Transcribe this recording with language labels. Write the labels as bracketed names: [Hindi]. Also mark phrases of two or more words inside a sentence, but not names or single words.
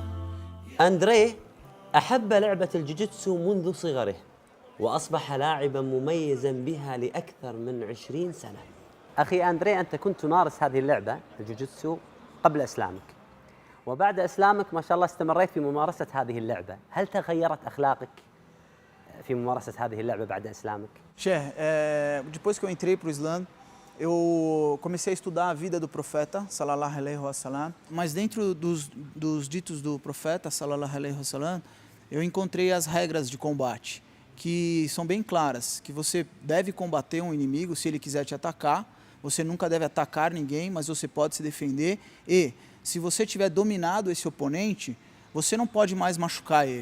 [Arabic] أندري أحب لعبة الجوجيتسو منذ صغره وأصبح لاعبا مميزا بها لأكثر من 20 سنة. أخي أندري، أنت كنت تمارس هذه اللعبة الجوجيتسو قبل إسلامك، وبعد إسلامك ما شاء الله استمريت في ممارسة هذه اللعبة. هل تغيرت أخلاقك في ممارسة هذه اللعبة بعد إسلامك؟ [Portuguese] Cheikh, depois que eu entrei para o Islã, eu comecei a estudar a vida do profeta, [Arabic] صلى الله عليه وسلم, [Portuguese] mas dentro dos ditos do profeta, [Arabic] صلى الله عليه وسلم, [Portuguese] eu encontrei as regras de combate, que são bem claras, que você deve combater um inimigo se ele quiser te atacar, você nunca deve atacar ninguém, mas você pode se defender e, se você tiver dominado esse oponente, você não pode mais machucar ele.